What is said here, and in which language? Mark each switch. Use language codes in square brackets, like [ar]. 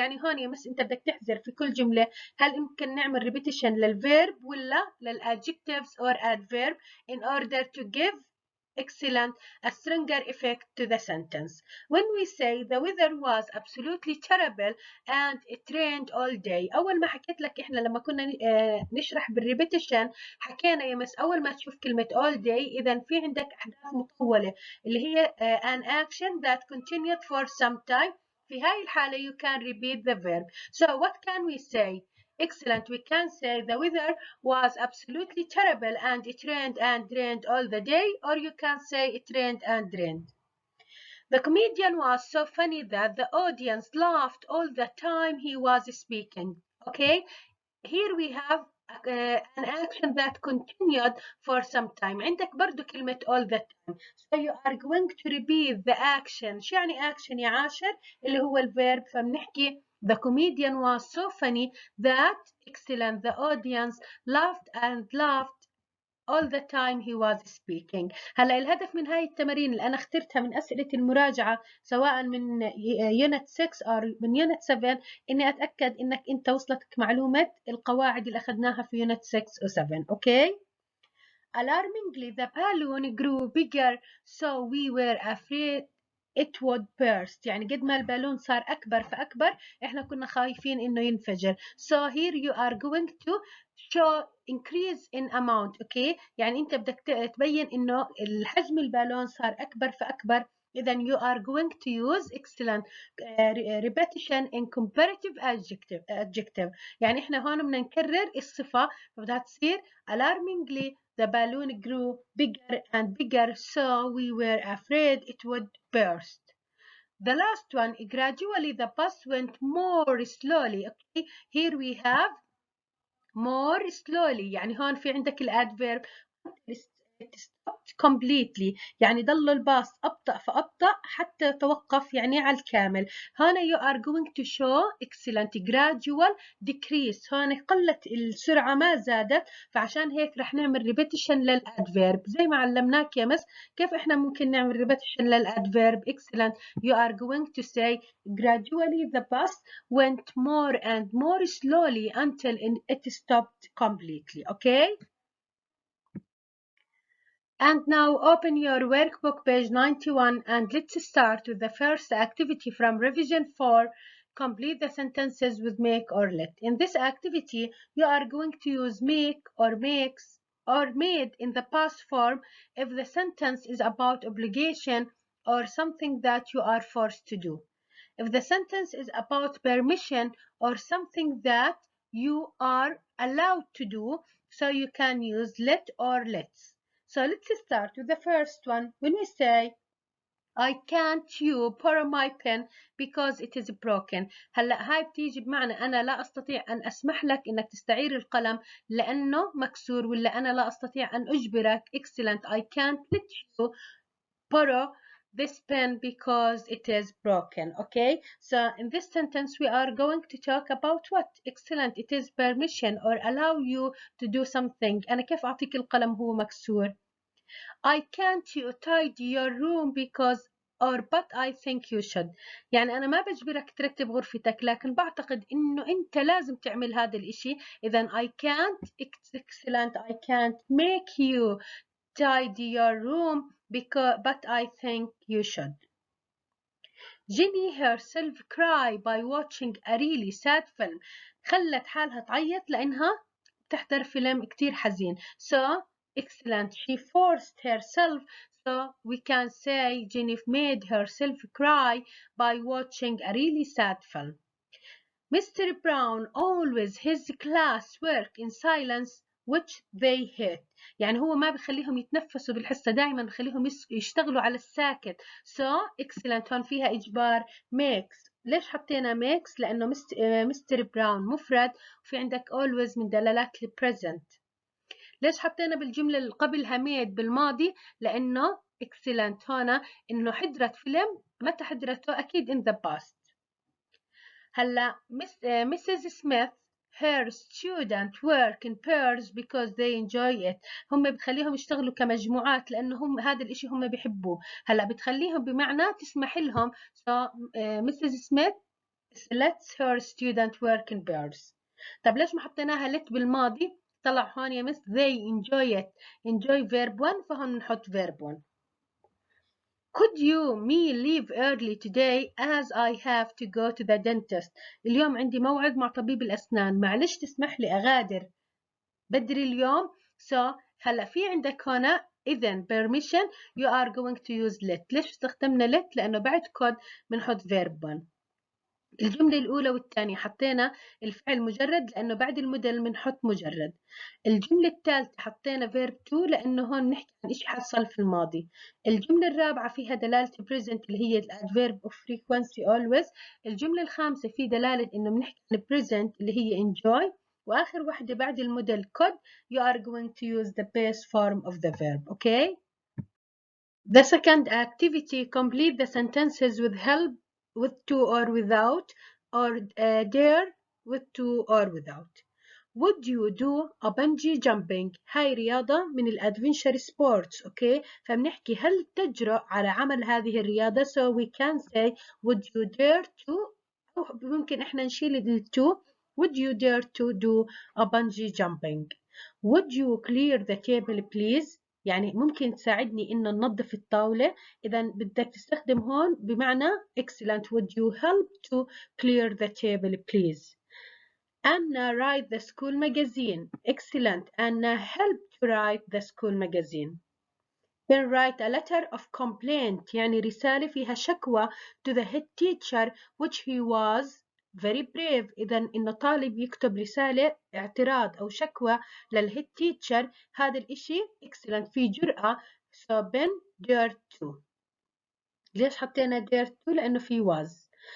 [ar] يعني هون يا مس انت بدك تحذر في كل جملة هل يمكن نعمل [en] repetition للverb ولا للadjectives or adverb in order to give excellent a stronger effect to the sentence. When we say the weather was absolutely terrible and it rained all day. [ar] أول ما حكيت لك إحنا لما كنا نشرح بالريبيتيشن حكينا يا مس أول ما تشوف كلمة all day إذا في عندك أحداث مطولة اللي هي [en] an action that continued for some time. [ar] في هاي الحالة [en] you can repeat the verb. So what can we say? Excellent. We can say the weather was absolutely terrible and it rained and rained all the day, or you can say it rained and rained. The comedian was so funny that the audience laughed all the time he was speaking. Okay, here we have an action that continued for some time. [ar] عندك برضو كلمة [en] all the time. So you are going to repeat the action. [ar] شو يعني action يا عاشر؟ اللي هو الverb. [en] فبنحكي the comedian was so funny that excellent the audience laughed and laughed all the time he was speaking. [ar] هلا الهدف من هاي التمارين اللي أنا اخترتها من أسئلة المراجعة سواء من يونت 6 أو من يونت 7 إني أتأكد إنك أنت وصلتك معلومة القواعد اللي أخذناها في يونت 6 و 7. [en] Okay? Alarmingly, the balloon grew bigger, so we were afraid it would burst. [ar] يعني قد ما البالون صار أكبر فأكبر إحنا كنا خايفين إنه ينفجر. [en] So here you are going to show increase in amount. okay? [ar] يعني أنت بدك تبين إنه الحجم البالون صار أكبر فأكبر. [en] إذا you are going to use excellent repetition in comparative adjective. [ar] يعني إحنا هون بدنا نكرر الصفة فبدها تصير [en] alarmingly the balloon grew bigger and bigger, so we were afraid it would burst. The last one, gradually the bus went more slowly. Okay, here we have more slowly. [ar] يعني هون في عندك الادverb stopped completely. يعني ضل الباص أبطأ فأبطأ حتى توقف يعني على الكامل. [en] هنا you are going to show excellent gradual decrease. [ar] هون قلت السرعة ما زادت فعشان هيك رح نعمل repetition للادverb زي ما علمناك يا مس كيف احنا ممكن نعمل repetition للادverb. [en] excellent. You are going to say gradually the bus went more and more slowly until it stopped completely. Okay? And now open your workbook, page 91, and let's start with the first activity from revision 4. Complete the sentences with make or let. In this activity, you are going to use make or makes or made in the past form if the sentence is about obligation or something that you are forced to do. If the sentence is about permission or something that you are allowed to do, so you can use let or let's. So let's start with the first one. When we say I can't you borrow my pen because it is broken. [ar] هلا هاي بتيجي بمعنى أنا لا أستطيع أن أسمح لك إنك تستعير القلم لأنه مكسور ولا أنا لا أستطيع أن أجبرك. [en] Excellent. I can't let you borrow this pen because it is broken. Okay, so in this sentence we are going to talk about what? Excellent. It is permission or allow you to do something. [ar] أنا كيف أعطيك القلم هو مكسور؟ [en] I can't you tidy your room because or but I think you should. [ar] يعني أنا ما بجبرك ترتب غرفتك، لكن بعتقد إنه أنت لازم تعمل هذا الإشي. [en] إذا I can't excellent I can't make you tidy your room but I think you should. Jenny herself cry by watching a really sad film. [ar] خلت حالها تعيط لأنها تحضر فيلم كتير حزين. [en] So excellent. She forced herself. So we can say Jenny made herself cry by watching a really sad film. Mr. Brown always his class work in silence which they hate. [ar] يعني هو ما بخليهم يتنفسوا بالحصة، دائما بخليهم يشتغلوا على الساكت. So excellent هون فيها إجبار makes. ليش حطينا makes؟ لأنه مستر براون مفرد وفي عندك always من دلالات present. ليش حطينا بالجملة اللي قبلها made بالماضي؟ لأنه excellent هنا إنه حضرت فيلم، متى حضرته؟ أكيد [en] in the past. [ar] هلا Mrs. [en] Smith her student work in pairs because they enjoy it. [ar] هم بتخليهم يشتغلوا كمجموعات لأنه هم هذا الإشي هم بيحبوه. هلا بتخليهم بمعنى تسمح لهم. so Mrs. [en] Smith lets her student work in pairs. [ar] طب ليش ما حطيناها let بالماضي؟ طلع هون يا مس [en] they enjoy it. enjoy verb 1 فهون نحط verb 1. Could you leave early today as I have to go to the dentist. [ar] اليوم عندي موعد مع طبيب الأسنان، معلش تسمح لي أغادر بدري اليوم. [en] So [ar] هلا في عندك هنا إذن [en] permission you are going to use let. [ar] ليش استخدمنا let؟ لأنه بعد could بنحط verb 1. الجملة الأولى والثانية حطينا الفعل مجرد لأنه بعد الموديل بنحط مجرد. الجملة الثالثة حطينا verb to لأنه هون نحكي عن إشي حصل في الماضي. الجملة الرابعة فيها دلالة present اللي هي adverb of frequency always. الجملة الخامسة في دلالة إنه بنحكي عن present اللي هي enjoy. وآخر واحدة بعد الموديل [en] could you are going to use the base form of the verb. Okay. The second activity complete the sentences with help with to or without or dare with to or without. Would you do a bungee jumping؟ [ar] هاي رياضة من الادفنشر سبورتس. اوكي فبنحكي هل تجرؤ على عمل هذه الرياضة. [en] so we can say would you dare to [ar] أو ممكن احنا نشيل ال [en] to. would you dare to do a bungee jumping? would you clear the table please؟ [ar] يعني ممكن تساعدني إن ننظف الطاولة. إذا بدك تستخدم هون بمعنى excellent. [en] would you help to clear the table please? Anna write the school magazine. Excellent. Anna helped to write the school magazine. Then write a letter of complaint [ar] يعني رسالة فيها شكوى [en] to the head teacher which he was very brave. [ar] إذا إنه طالب يكتب رسالة اعتراض أو شكوى للهيد teacher هذا الإشي excellent فيه جرأة. [en] so Ben dared to. [ar] ليش حطينا dared to؟ لأنه فيه was.